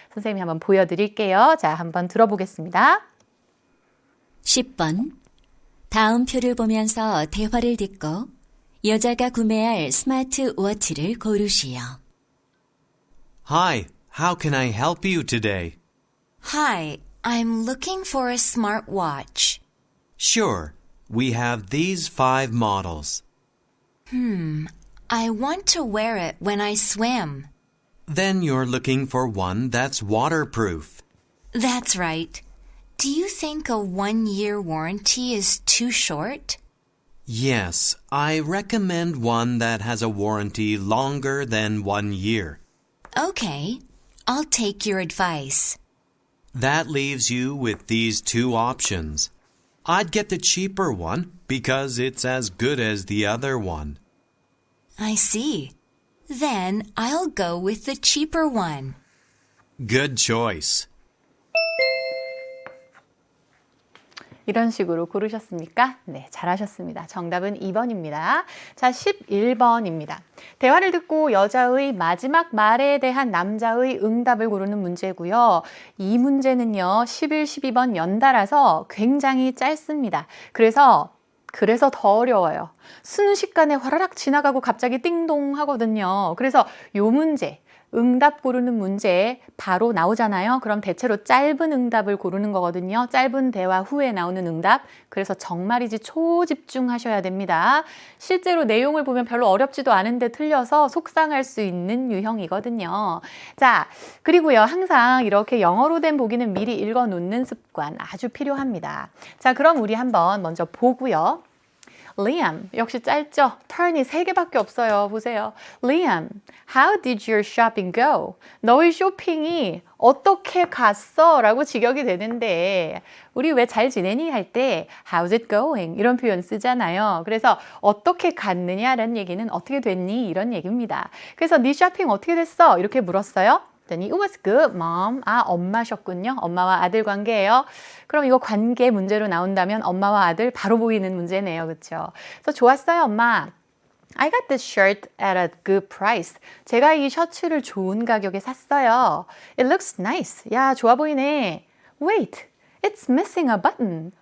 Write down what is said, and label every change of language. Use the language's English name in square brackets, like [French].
[Korean] 선생님이 한번 보여드릴게요. 자, 한번 들어보겠습니다. 10번. 다음 표를 보면서 대화를 듣고 여자가 구매할 스마트워치를 고르시오. [English] Hi, how can I help you today? Hi, I'm looking for a smartwatch. Sure, we have these 5 models. I want to wear it when I swim. Then you're looking for one that's waterproof. That's right. Do you think a 1-year warranty is too short? Yes, I recommend one that has a warranty longer than 1 year. Okay, I'll take your advice. That leaves you with these 2 options. I'd get the cheaper one because it's as good as the other one. I see. Then I'll go with the cheaper one. Good choice. [Korean] 이런 식으로 고르셨습니까? 네, 잘하셨습니다. 정답은 2번입니다. 자, 11번입니다. 대화를 듣고 여자의 마지막 말에 대한 남자의 응답을 고르는 문제고요. 이 문제는요, 11, 12번 연달아서 굉장히 짧습니다. 그래서 더 어려워요. 순식간에 화라락 지나가고 갑자기 띵동 하거든요. 그래서 요 문제, 응답 고르는 문제 바로 나오잖아요. 그럼 대체로 짧은 응답을 고르는 거거든요. 짧은 대화 후에 나오는 응답. 그래서 정말이지 초집중하셔야 됩니다. 실제로 내용을 보면 별로 어렵지도 않은데 틀려서 속상할 수 있는 유형이거든요. 자, 그리고요. 항상 이렇게 영어로 된 보기는 미리 읽어 놓는 습관 아주 필요합니다. 자, 그럼 우리 한번 먼저 보고요. Liam, 역시 짧죠? turn이 3개밖에 없어요. 보세요. [English] Liam, how did your shopping go? [Korean] 너의 쇼핑이 어떻게 갔어? 라고 직역이 되는데 우리 왜 잘 지내니? 할 때 [English] how's it going? [Korean] 이런 표현 쓰잖아요. 그래서 어떻게 갔느냐라는 얘기는 어떻게 됐니? 이런 얘기입니다. 그래서 네 쇼핑 어떻게 됐어? 이렇게 물었어요. [English] It was good, mom. [Korean] 아, 엄마셨군요. 엄마와 아들 관계예요. 그럼 이거 관계 문제로 나온다면 엄마와 아들 바로 보이는 문제네요. 그렇죠? 그래서 좋았어요, 엄마. [English] I got this shirt at a good price. [Korean] 제가 이 셔츠를 좋은 가격에 샀어요. [English] It looks nice. [Korean] 야, 좋아 보이네. [English] Wait, it's missing a button.